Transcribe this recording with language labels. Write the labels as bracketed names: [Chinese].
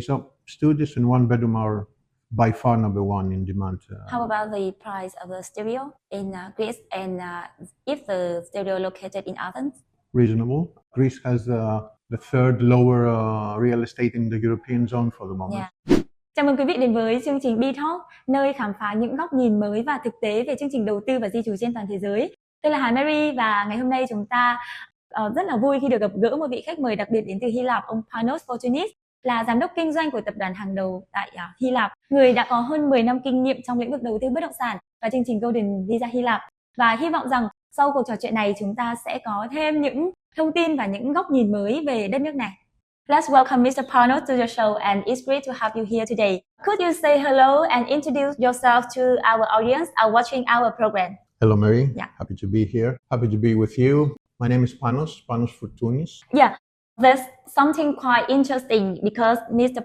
[English] So studios and one bedroom are by far number one in demand. How about the price of the studio in Greece, and if the studio located in Athens? Reasonable. Greece has the third lower real estate in the European zone for the moment. Yeah. [Vietnamese] Chào mừng quý vị đến với chương trình BİTalk, nơi khám phá những góc nhìn mới và thực tế về chương trình đầu tư và di trú trên toàn thế giới. Tôi là Hà Mary và ngày hôm nay chúng ta rất là vui khi được gặp gỡ một vị khách mời đặc biệt đến từ Hy Lạp, ông Panos Fortunis, là giám đốc kinh doanh của tập đoàn hàng đầu tại Hy Lạp, người đã có hơn 10 năm kinh nghiệm trong lĩnh vực đầu tư bất động sản và chương trình Golden Visa Hy Lạp. Và hy vọng rằng sau cuộc trò chuyện này chúng ta sẽ có thêm những thông tin và những góc nhìn mới về đất nước này. [English] Let's welcome Mr. Panos to your show, and it's great to have you here today. Could you say hello and introduce yourself to our audience watching our program? Hello, Mary. Yeah. Happy to be here. Happy to be with you. My name is Panos Fortunis. Yeah, there's something quite interesting because Mr.